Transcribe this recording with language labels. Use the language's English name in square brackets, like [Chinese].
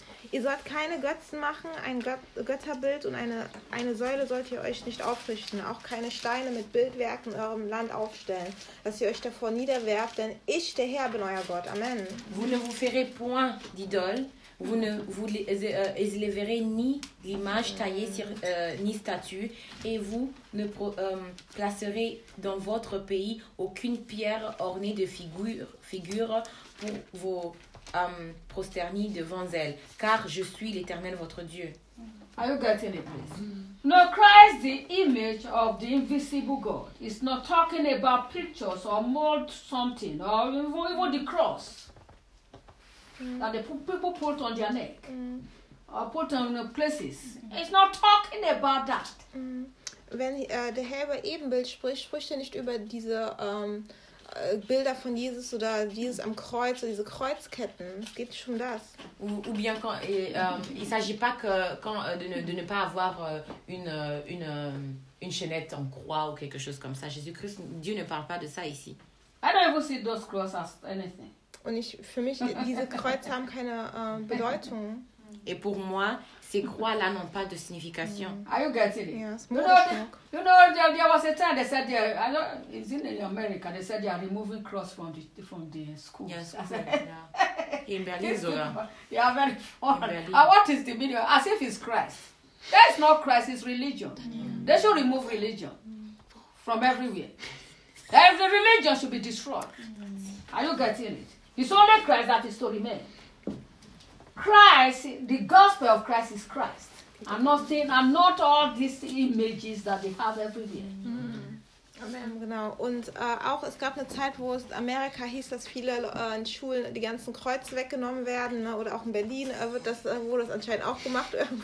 [German] Ihr sollt keine Götzen machen, ein Götterbild und eine Säule sollt ihr euch nicht aufrichten, auch keine Steine mit Bildwerken in eurem Land aufstellen, dass ihr euch davor niederwerft, denn ich, der Herr, bin euer Gott. Amen. [French] Vous ne vous ferez point d'idole, vous ne vous élèverez ni l'image taillée sur, ni statue, et vous ne placerez dans votre pays aucune pierre ornée de figures pour vous prosterner devant elle, car je suis l'Éternel votre Dieu. [English] Are you getting it, please? No, Christ, the image of the invisible God, is not talking about pictures or mold something or even the cross that the people put on their neck or put on their places. It's not talking about that. [German] Wenn der Herr Ebenbild spricht, spricht er nicht über diese Bilder von Jesus oder Jesus am Kreuz oder diese Kreuzketten. Es geht schon um das. [French] Ou bien quand il s'agit pas que quand de ne pas avoir une chaînette en croix ou quelque chose comme ça. Jésus-Christ, Dieu ne parle pas de ça ici. [English] I don't even see those crosses as anything. [German] Und ich, für mich diese Kreuze haben keine Bedeutung. [French] Et pour moi, ces croix là n'ont pas de signification. [English] Are you getting it? Yes. You know there was a time they said is it in America they said they are removing cross from the schools. Yes. Yeah. In Berlin, Zora. You are very funny. What is the meaning? As if it's Christ. That's not Christ. It's religion. They should remove religion from everywhere. Every religion should be destroyed. Are you getting it? It's only Christ that is to remain. Christ, the gospel of Christ is Christ. I'm not all these images that they have everywhere. Mm. [German] Amen. Genau. Und auch es gab eine Zeit, wo es in Amerika hieß, dass viele in Schulen die ganzen Kreuze weggenommen werden, ne? Oder auch in Berlin wurde das anscheinend auch gemacht.